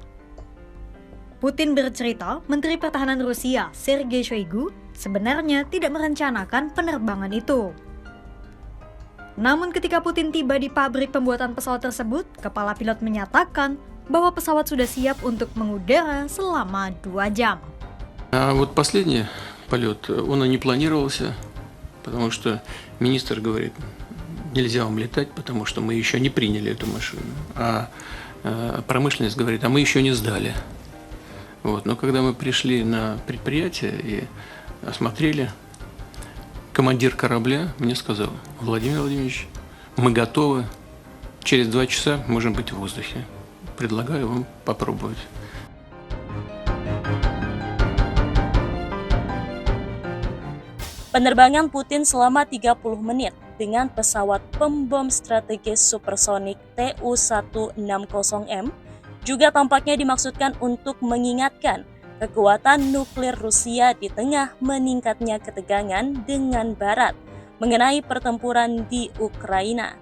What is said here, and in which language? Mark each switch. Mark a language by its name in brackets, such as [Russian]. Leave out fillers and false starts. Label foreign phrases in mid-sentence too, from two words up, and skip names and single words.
[Indonesian] Putin bercerita, Menteri Pertahanan Rusia, Sergei Shoigu, sebenarnya tidak merencanakan penerbangan itu. Namun ketika Putin tiba di pabrik pembuatan pesawat tersebut, kepala pilot menyatakan bahwa pesawat sudah siap untuk mengudara selama 2 jam. [Russian] А вот последний полет, он и не планировался, потому что министр говорит, нельзя вам летать, потому что мы еще не приняли эту машину. А промышленность говорит, а мы еще не сдали. Вот. Но когда мы пришли на предприятие и осмотрели, командир корабля мне сказал, Владимир Владимирович, мы готовы, через 2 часа можем быть в воздухе. Предлагаю вам попробовать. [Indonesian] Penerbangan Putin selama 30 menit dengan pesawat pembom strategis supersonik Tu-160M juga tampaknya dimaksudkan untuk mengingatkan kekuatan nuklir Rusia di tengah meningkatnya ketegangan dengan Barat mengenai pertempuran di Ukraina.